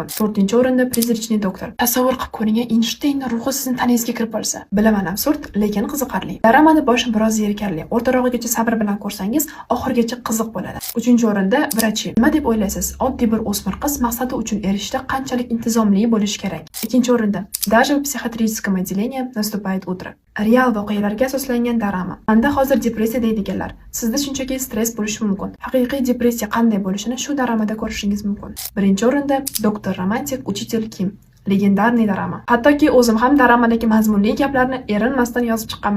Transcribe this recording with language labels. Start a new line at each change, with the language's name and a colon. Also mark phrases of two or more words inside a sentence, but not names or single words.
Uzbek: 4-o'rinda prizrichniy doktor. Tasavvur qilib ko'ring, Einsteinning ruhi sizning tanangizga kirib qolsa. Bilaman, absurd, lekin qiziqarli. Daramani boshi biroz zerikarli. O'rtarog'igacha sabr bilan ko'rsangiz, oxirigacha qiziq bo'ladi. 3-o'rinda vrachi. Nima deb o'ylaysiz? Oddiy bir o'smir qiz maqsadi uchun erishishda qanchalik intizomli bo'lishi kerak?
Russian: 2-o'rinda даже в психиатрическом отделении наступает утро.
Uzbek: Real voqealarga asoslangan darama. Manda hozir depressiya deydiganlar. Sizda shunchaki stress bo'lishi mumkin. Haqiqiy depressiya qanday bo'lishini shu daramada ko'rishingiz mumkin. 1-o'rinda doktor romantik uchitel Kim. Legendarniy darama. Hattoki o'zim ham daramadagi mazmunli gaplarni erinmasdan yozib chiqqanman.